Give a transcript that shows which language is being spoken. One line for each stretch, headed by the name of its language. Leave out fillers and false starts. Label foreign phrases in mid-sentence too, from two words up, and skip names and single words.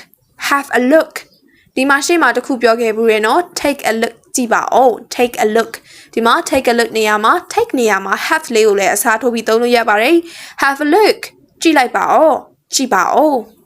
Burmese: look ဒီမှာရှေ့မှာတစ်ခုပြောခဲ့ဘူးရယ်နော်
English: take a look
Burmese: ကြည့်ပါဦး
English: take a look
Burmese: ဒီမှာ
English: take a look
Burmese: နေရာမှာ take နေရာမှာ have လေးကိုလည်းအစားထိုးပြီးသုံးလို့ရပါတယ်
English: have a look
Burmese: ကြည့်လိုက်ပါဦးကြည့်ပါဦး